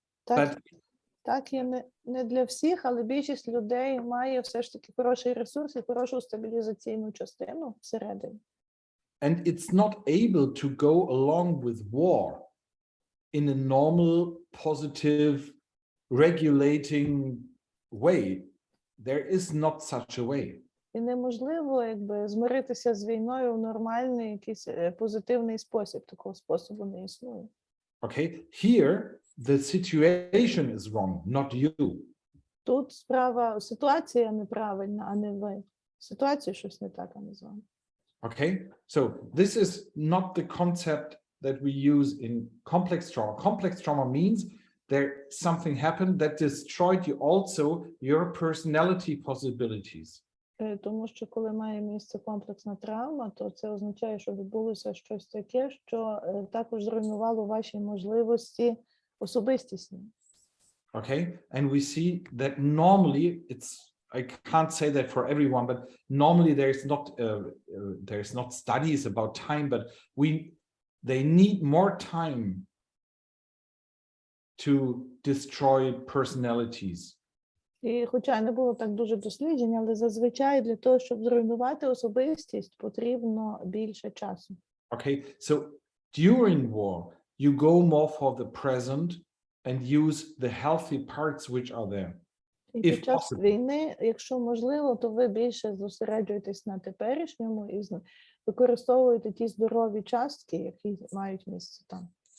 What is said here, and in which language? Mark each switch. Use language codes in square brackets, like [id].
[uk] Так, так є не для всіх, але більшість людей має все ж таки хороший ресурс і хорошу стабілізаційну частину всередині. [en] And it's not able to go along with war in a normal, positive, regulating way. There is not such a way. [uk] І неможливо якби змиритися з війною в нормальний якийсь позитивний спосіб. Такого способу не існує. [en] Okay, here the situation is wrong, not you. [uk] Тут ситуація неправильна, а не ви. Ситуація щось не так, а не з вами. [en] Okay, so this is not the concept that we use in complex trauma. Complex trauma means there something happened that destroyed you also your personality possibilities. [uk] Тому що коли має місце комплексна травма, то це означає, що відбулося щось таке, що також зруйнувало ваші можливості особистісні. [en] Okay, and we see that normally I can't say that for everyone, but normally there's not studies about time, but they need more time to destroy personalities. [uk] І хоча не було так дуже досліджень, але зазвичай для того, щоб зруйнувати особистість, потрібно більше часу. [en] Okay, so during war, you go more for the present and use the healthy parts which are there. [uk] І під час війни, якщо можливо, то ви більше зосереджуєтесь на теперішньому і використовуєте ті здорові частки, які мають місце там.